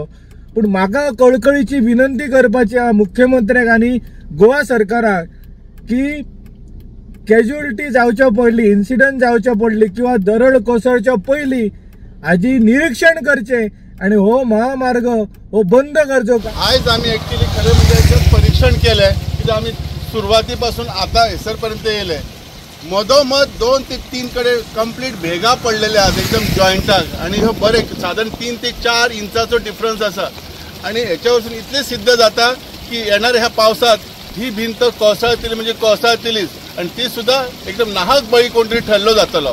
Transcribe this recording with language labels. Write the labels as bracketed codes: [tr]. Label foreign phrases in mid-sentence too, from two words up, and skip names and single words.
[kok] पण म्हाका कळकळीची विनंती करपाची आहा मुख्यमंत्र्याक आणि गोवा सरकाराक की कॅज्युअलिटी जावच्या पडली, इन्सिडंट जावच्या पडली किंवा दरड कोसळच्या पयली हाजी निरीक्षण करचे आणि हो महामार्ग हो बंद करचो. [mr] आज आम्ही ऍक्च्युअली खरं म्हणजे परीक्षण केलंय की आम्ही सुरुवातीपासून आता हेसरपर्यंत येले. मधोमध 2 ते 3 कडे कंप्लीट भेगा पडलेले आहेत एकदम जॉइंटाक, आणि हो बरे साधारण 3 ते 4 इंचाचो डिफरन्स असा. [kok] आणि ह्याच्यावरून इतले सिद्ध जाता की येणाऱ्या ह्या पावसात ही भिंत कोसळतली म्हणजे कोसळतलीच, आणि ती सुद्धा एकदम नाहक बळी कोणतरी ठरलो जातलो.